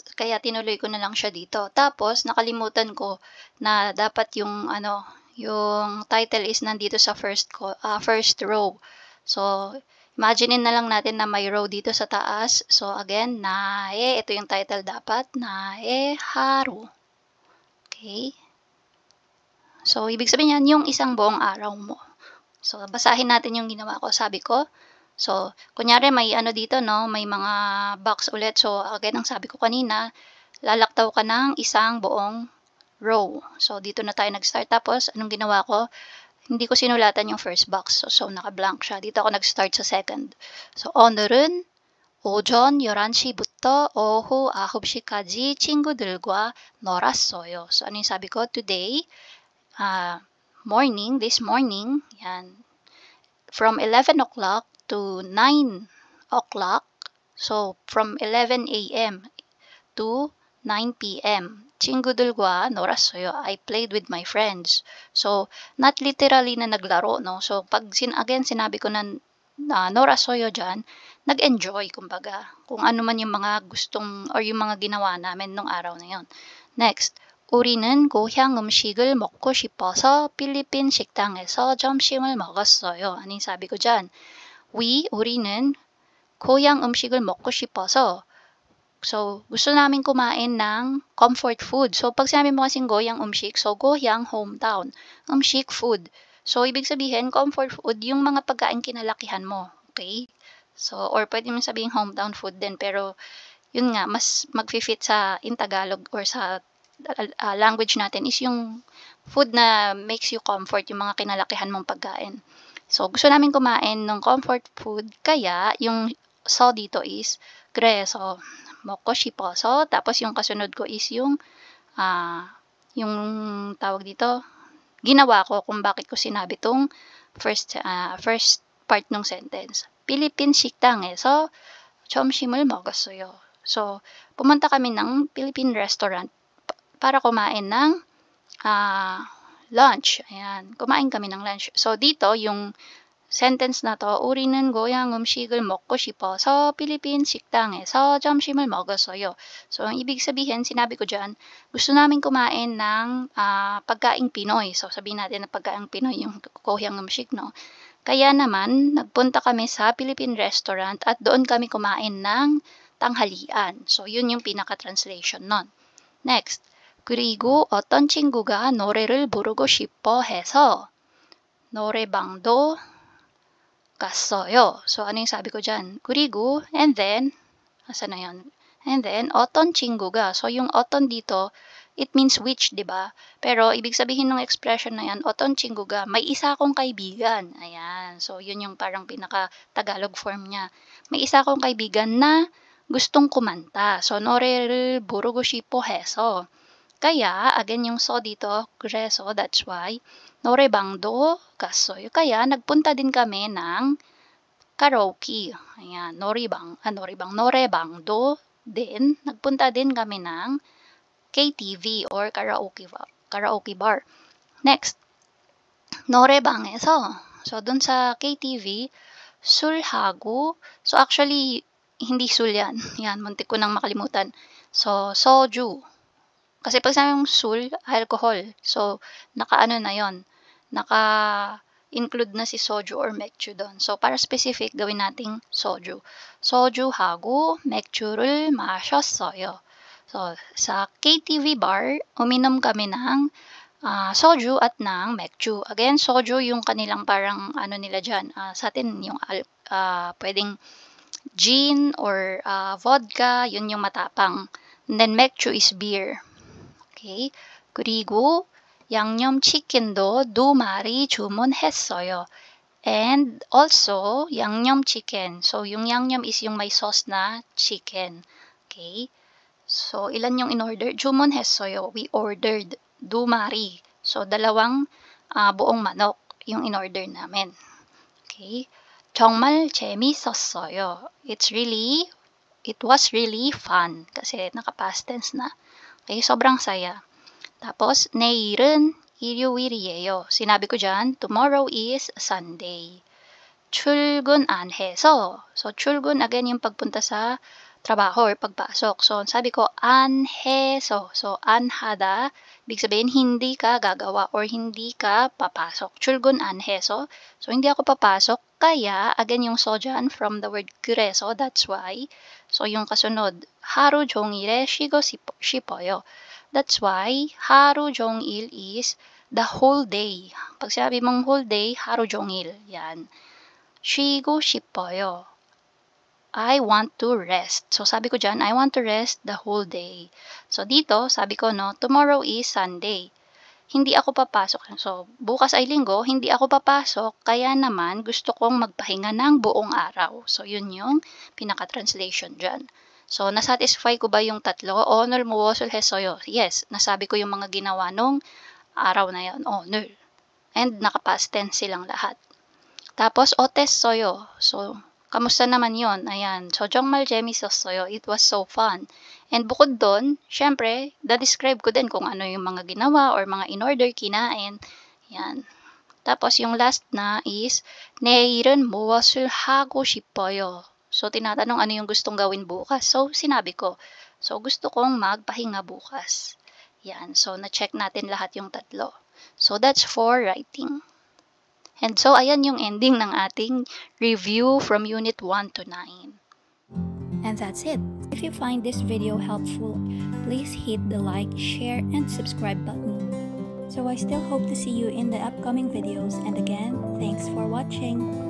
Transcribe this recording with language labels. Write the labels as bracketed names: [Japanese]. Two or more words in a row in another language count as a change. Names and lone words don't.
[Filipino] Kaya tinuloy ko na lang siya dito. Tapos, nakalimutan ko na dapat yung yung title is nandito sa [English] first row. [Filipino] So, imagine na lang natin na may row dito sa taas. So, again, ito yung title dapat. [Korean] 나의 하루. [Filipino] Okay? So, ibig sabihin yan, yung isang buong araw mo. So, basahin natin yung ginawa ko. Sabi ko, so, kunyari may dito, no? May mga box ulit. So, again, ang sabi ko kanina, lalaktaw ka ng isang buong row. So, dito na tayo nag-start. Tapos, anong ginawa ko? Hindi ko sinulatan yung first box. So naka-blank siya. Dito ako nag-start sa second. So, [Korean] 오늘은 오전 11시부터 오후 9시까지 친구들과 놀았어요. [Filipino] So, ano yung sabi ko? [English] Today, this morning, yan, from 11 o'clock to 9 o'clock, so from 11 a.m. to 9 p.m. [Korean] 친구들과 놀았어요. [English] I played with my friends. [Filipino] So, [English] not literally [Filipino] na naglaro, no? So, pag sinabi ko na 놀았어요 dyan, nag-enjoy, kumbaga. Kung ano man yung mga gustong or yung mga ginawa namin nung araw na yon. Next, [Korean] 우리는 고향 음식을 먹고 싶어서 필리핀 식당에서 점심을 먹었어요. [Filipino] Ano yung sabi ko dyan? [Korean] 우리는 고향 음식을 먹고 싶어서, [Filipino] so, gusto namin kumain ng [English] comfort food. [Filipino] So, pag sinabi mo kasing [Korean] 고향 음식, [Filipino] so goyang hometown, umshik food. So, ibig sabihin, [English] comfort food, [Filipino] yung mga pagkain kinalakihan mo. Okay? So, or pwede mo sabihin [English] hometown food [Filipino] din, pero yun nga, mas mag-fit sa in Tagalog or sa language natin is yung food na [English] makes you comfort, [Filipino] yung mga kinalakihan mong pagkain. So, gusto namin kumain ng [English] comfort food, [Filipino] kaya yung so dito is [Korean] 그래서 먹고 싶어서, [Filipino] tapos yung kasunod ko is yung yung tawag dito, ginawa ko kung bakit ko sinabi tong [English] first part [Filipino] ng sentence. [Korean] 필리핀 식당에서 점심을 먹었어요. [Filipino] So, pumunta kami ng [English] Philippine restaurant [Filipino] para kumain ng lunch. Ayan, kumain kami ng lunch. So, dito, yung sentence na to, [Korean] 우리는 고향 음식을 먹고 싶어서 필리핀 식당에서 점심을 먹었어요. [Filipino] So, ang ibig sabihin, sinabi ko dyan, gusto namin kumain ng pagkaing Pinoy. So, sabihin natin na pagkaing Pinoy, yung [Korean] 고향 음식, [Filipino] no? Kaya naman, nagpunta kami sa [English] Philippine restaurant [Filipino] at doon kami kumain ng tanghalian. So, yun yung pinaka-translation nun. Next, [Korean] 그리고 어떤 친구가 노래를 부르고 싶어 해서 노래방도 갔어요. [Filipino] So, ano yung sabi ko dyan? 그리고, [English] and then, [Filipino] asa na yun? [English] And then, [Korean] 어떤 친구가. [Filipino] So, yung 어떤 dito, [English] it means which, [Filipino] di ba? Pero, ibig sabihin ng expression na yan, [Korean] 어떤 친구가, [Filipino] may isa akong kaibigan. Ayan. So, yun yung parang pinaka-Tagalog form niya. May isa akong kaibigan na gustong kumanta. So, [Korean] 노래를 부르고 싶어 해서. [Filipino] Kaya, again yung so dito, [Korean] 그래서, [English] that's why, [Korean] 노래방도 갔어요. [Filipino] Kaya, nagpunta din kami ng karaoke. Ayan, 노래방도 din. Nagpunta din kami ng KTV or [English] karaoke bar. [Filipino] Next, 노래방에서. So, dun sa KTV, 술하고. So, actually, hindi 술 yan. Yan, muntik ko nang makalimutan. So, soju. Kasi pag sabi mong sul, alcohol. So, naka-ano na yon, naka-include na si soju or 맥주 doon. So, para specific, gawin nating soju. [Korean] 소주하고 맥주를 마셨어요. [Filipino] So, sa KTV bar, uminom kami ng soju at ng 맥주. Again, soju yung kanilang parang ano nila dyan. Sa atin, yung pwedeng gin or vodka, yun yung matapang. [English] And then, 맥주 is beer. [Filipino] Okay. [Korean] 그리고 양념치킨도 2마리 주문했어요. [English] And also, [Korean] 양념치킨. [Filipino] So, yung 양념 is yung may sauce na chicken. Okay. So, ilan yung in-order? 주문했어요. [English] We ordered 2마리. [Filipino] So, dalawang buong manok yung in-order namin. [Korean] Okay. 정말 재밌었어요. [English] It was really fun. [Filipino] Kasi naka- [English] past tense [Filipino] na. Okay, sobrang saya. Tapos, [Korean] 내일은 일요일이에요. [Filipino] Sinabi ko dyan, [English] tomorrow is Sunday. [Korean] 출근 안 해서. [Filipino] So, 출근, again, yung pagpunta sa trabaho or pagpasok. So, sabi ko, [Korean] 안 해서. So, 안 하다, [Filipino] ibig sabihin, hindi ka gagawa or hindi ka papasok. [Korean] 출근 안 해서. [Filipino] So, hindi ako papasok. Kaya, again, yung so dyan [English] from the word [Filipino] 그래서, [English] that's why. [Filipino] So, yung kasunod, [Korean] 하루 종일에 쉬고 싶어요. [English] That's why, [Korean] 하루 종일 [English] is the whole day. Pag sabi mong whole day, [Korean] 하루 종일. Yan. 쉬고 싶어요. [English] I want to rest. So, [Filipino] sabi ko dyan, [English] I want to rest the whole day. [Filipino] So, dito, sabi ko, no, [English] tomorrow is Sunday. [Filipino] Hindi ako papasok. So, bukas ay linggo, hindi ako papasok, kaya naman gusto kong magpahinga ng buong araw. So, yun yung pinaka-translation dyan. So, nasatisfy ko ba yung tatlo? [Korean] 오늘 무엇을 했어요? [Filipino] Yes, nasabi ko yung mga ginawa nung araw na yun. [Korean] 오늘. [English] And naka-past tense silang lahat. [Filipino] Tapos, 어땠어요? So, kamusta naman yon? Ayan. So, [Korean] 정말 재밌었어요. [English] It was so fun. [Filipino] And bukod doon, syempre, da-describe ko din kung ano yung mga ginawa or mga in-order, kinain. Yan. Tapos, yung last na is, [Korean] 내일은 무엇을 하고 싶어요? [Filipino] So, tinatanong ano yung gustong gawin bukas. So, sinabi ko. So, gusto kong magpahinga bukas. Yan. So, na-check natin lahat yung tatlo. [English] So, that's for writing. And so, [Filipino] ayan yung ending ng ating [English] review from Unit 1 to 9. And that's it. If you find this video helpful, please hit the like, share, and subscribe button. So I still hope to see you in the upcoming videos, and again, thanks for watching.